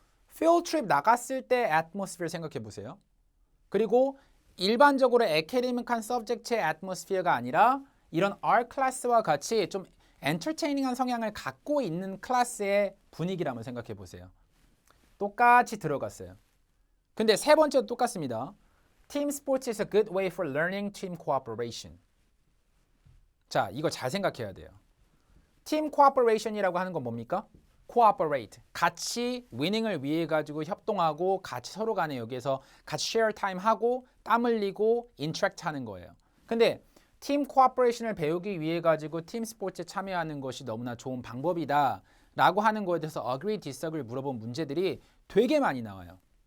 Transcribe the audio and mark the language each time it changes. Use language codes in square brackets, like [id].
[ko] field trip 나갔을 때 atmosphere 생각해 보세요. 그리고 일반적으로 에카데믹한 서브젝트의 atmosphere가 아니라 이런 art 클래스와 같이 좀 엔터테이닝한 성향을 갖고 있는 클래스의 분위기라면 생각해 보세요. 똑같이 들어갔어요. 근데 세 번째도 똑같습니다. [en] Team sports is a good way for learning team cooperation. [ko] 자, 이거 잘 생각해야 돼요. Team cooperation이라고 하는 건 뭡니까? cooperate, 같이 위닝을 위해 가지고 협동하고 같이 서로 간에 여기에서 같이 [en] share time [ko] 하고 땀 흘리고 interact 하는 거예요. 근데 팀 코퍼레이션을 배우기 위해 가지고 팀 스포츠에 참여하는 것이 너무나 좋은 방법이다 라고 하는 거에 대해서 agree, disagree 물어본 문제들이 되게 많이 나와요.